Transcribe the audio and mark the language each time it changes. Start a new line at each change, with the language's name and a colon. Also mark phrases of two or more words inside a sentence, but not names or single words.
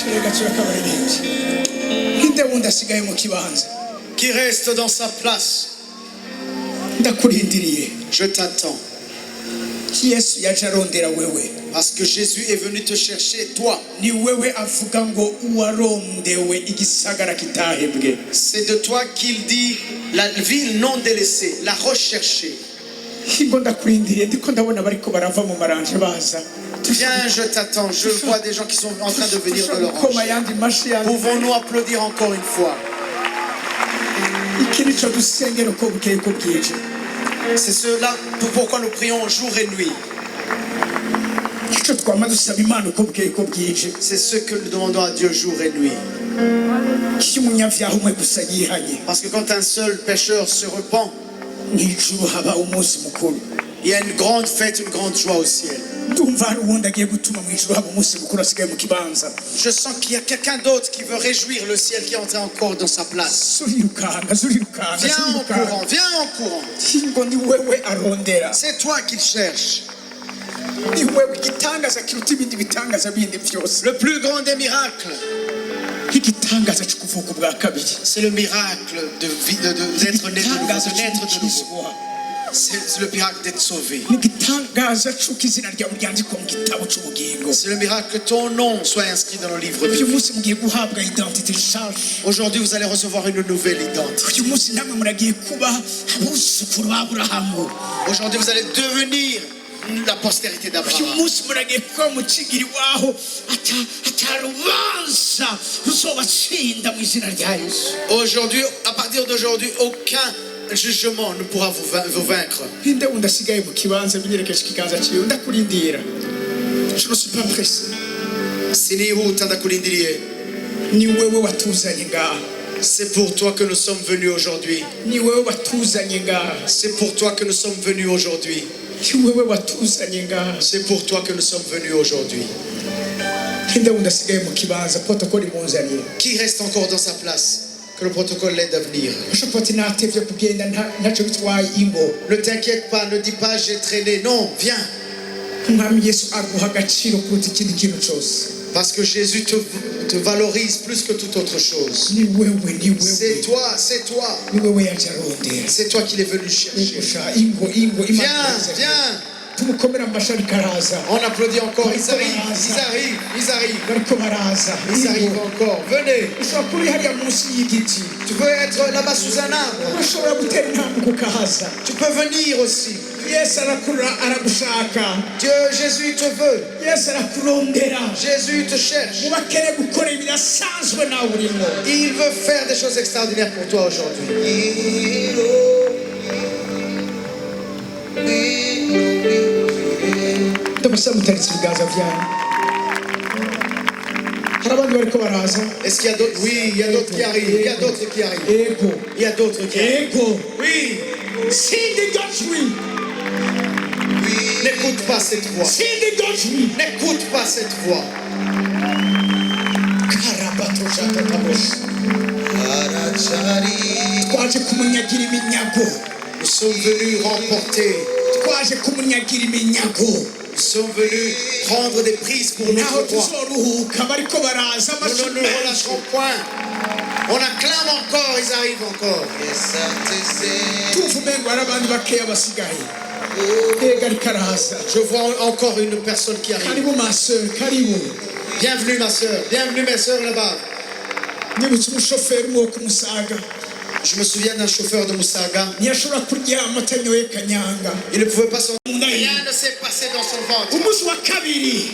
Rundi: ninde wundi asigaye mu kibanza
French: Qui reste dans sa place?
Rundi: ndakurindiriye
French: Je t'attends.
Rundi: yesu yaje arondera wewe
French: Parce que Jésus est venu te chercher, toi.
Rundi: ni wewe avuga ngo uwarondewe igisagara kitahebwe
French: C'est de toi qu'il dit la ville non délaissée, la recherchée.
Rundi: ngo ndakurindiriye ndiko ndabona bariko barava mu maranje baza
French: Viens, je t'attends. Je vois des gens qui sont en train de venir de
Rundi: koma
French: l'orange.
Rundi: yandi mashi yandi
French: Pouvons-nous applaudir encore une fois?
Rundi: iki nico dusengera uko bukeye ko bwije
French: C'est cela pourquoi nous prions jour et nuit.
Rundi: ico twama dusaba imana uko bukeye ko bwije
French: C'est ce que nous demandons à Dieu jour et nuit.
Rundi: iyo umunyavyaha umwe gusa yihanye
French: Parce que quand un seul pécheur se repent,
Rundi: mw'ijuru haba umunsi mukuru
French: il y a une grande fête, une grande joie au ciel.
Rundi: ndumva hari uwundi agiye gutuma mw'ijuru haba umunsi mukuru asigaye mu kibanza
French: Je sens qu'il y a quelqu'un d'autre qui veut réjouir le ciel, qui est entré encore dans sa place.
Rundi: zurirukanga zurirukanga
French: Viens en
Rundi: zurirukanga
French: courant, viens en courant.
Rundi: ngo ni wewe arondera
French: C'est toi qu'il cherche.
Rundi: ni wewe igitangaza kiruta ibindi bitangaza bindi byose
French: Le plus grand des miracles,
Rundi: igitangaza cyo kuvuka ubwa kabiri
French: c'est le miracle d'être né de nouveau,
Rundi: igitangaza
French: de naître de nouveau.
Rundi: cy'ukizwa
French: C'est le miracle d'être sauvé.
Rundi: n'igitangaza cy'uko izina ryawe ryandikwa mu gitabo cy'ubugingo
French: C'est le miracle que ton nom soit inscrit dans le livre de
Rundi: uyu
French: vie.
Rundi: munsi mugiye guhabwa identite nshasha
French: Aujourd'hui, vous allez recevoir une nouvelle identité.
Rundi: uyu munsi namwe muragiye kuba abuzukuru ba aburahamu
French: Aujourd'hui, vous allez devenir la postérité
Rundi: uyu
French: d'Abraham.
Rundi: munsi muragiye kuba mukigiri waho atarubanza ruzobatsinda mu izina rya yesu
French: Aujourd'hui, à partir d'aujourd'hui, aucun jugement ne pourra vous vaincre.
Rundi: ninde wundi asigaye mu kibanza binyerekeje ikiganza cyiwe ndakurindira
French: je ne suis pas pressé
Rundi: Sinihuta ndakurindiriye. ni wewe watuzanye ngaha
French: C'est pour toi que nous sommes venus aujourd'hui.
Rundi: ni wewe watuzanye ngaha
French: C'est pour toi que nous sommes venus aujourd'hui.
Rundi: ni wewe watuzanye ngaha
French: C'est pour toi que nous sommes venus aujourd'hui.
Rundi: ninde wundi asigaye mu kibanza protokoli munzaniye
French: Qui reste encore dans sa place? Que le protocole l'aide à venir.
Rundi: ushobora natevye kugenda ntacyo bitwaye ingo
French: Ne t'inquiète pas, ne dis pas j'ai traîné. Non, viens.
Rundi: umwami yesu aguha agaciro kuruta ikindi kintu cyose
French: Parce que Jésus te valorise plus que toute autre chose.
Rundi: ni wewe ni
French: C'est
Rundi: wewe
French: toi, c'est toi.
Rundi: ni wewe yaje arondera
French: C'est toi qui l'es venu chercher.
Rundi: Usha ingo
French: Viens, viens.
Rundi: tumukomera amashari karaza
French: On applaudit encore. Ils arrivent, ils arrivent, ils arrivent.
Rundi: bariko baraza
French: Ils arrivent encore. Venez.
Rundi: ushobora kuba uri hariya munsi y'igiti
French: Tu peux être là-bas sous un arbre.
Rundi: urashobora gutera intambwe ukahaza
French: Tu peux venir aussi.
Rundi: yesu aragushaka
French: Dieu, Jésus te veut.
Rundi: yesu arakurondera
French: Jésus te cherche.
Rundi: mubakene gukora ibidasanzwe nawe urimo
French: Il veut faire des choses extraordinaires pour toi aujourd'hui.
Rundi: ndabasaba mutaritse ibiganza byanyu hari abandi bariko baraza
French: Est-ce qu'il y a d'autres? Oui, il y a d'autres qui arrivent. Il y a d'autres qui arrivent.
Rundi: ego
French: Il y a d'autres qui arrivent.
Rundi: ego
French: Oui.
Rundi: sindi gajwi
French: N'écoute pas cette voix.
Rundi: sindi gajwi
French: N'écoute pas cette voix.
Rundi: karabatoshakatabosi twaje kumunyagira iminyago
French: Nous sommes venus remporter.
Rundi: twaje kumunyagira iminyago
French: Nous sommes venus prendre des prises pour
Rundi: naho
French: notre droit.
Rundi: tuzoruhuka bariko baraza
French: Nous ne nous relâcherons point. On acclame encore, ils arrivent encore.
Rundi: tuva umengo hari abandi bakeya basigaye ega ariko araza
French: Je vois encore une personne qui arrive.
Rundi: karibu maseur karibu
French: Bienvenue ma soeur. Bienvenue mes soeurs là-bas.
Rundi: nibutse umushoferi umwe wo kumusaga
French: Je me souviens d'un chauffeur de Moussaga.
Rundi: ntiyashobora kuryama atanyoye kanyanga
French: Il ne pouvait pas s'en... Rien Rien ne s'est passé dans son ventre.
Rundi: umunsi wa kabiri